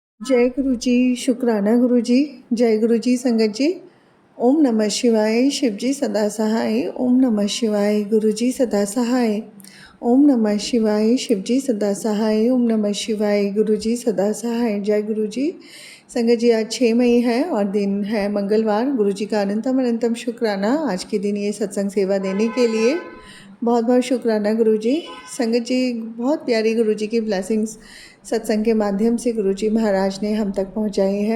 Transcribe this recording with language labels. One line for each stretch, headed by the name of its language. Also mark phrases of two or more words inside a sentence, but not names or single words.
Hindi: जय गुरु जी, शुक्राना गुरु जी। जय गुरु जी संगत जी।
Sanskrit: ओम नमः शिवाय।
Hindi: शिव जी सदा सहाय।
Sanskrit: ओम नमः शिवाय।
Hindi: गुरु जी सदा सहाय।
Sanskrit: ओम नमः शिवाय।
Hindi: शिव जी सदा सहाय।
Sanskrit: ओम नमः शिवाय।
Hindi: गुरु जी सदा सहाय। जय गुरु जी संगत जी। आज 6 मई है और दिन है मंगलवार। गुरु जी का अनंतम अनंतम शुक्राना आज के दिन ये सत्संग सेवा देने के लिए। बहुत बहुत शुक्राना गुरु जी। संगत जी, बहुत प्यारी गुरु जी की ब्लेसिंग्स सत्संग के माध्यम से गुरु जी महाराज ने हम तक पहुंचाई है।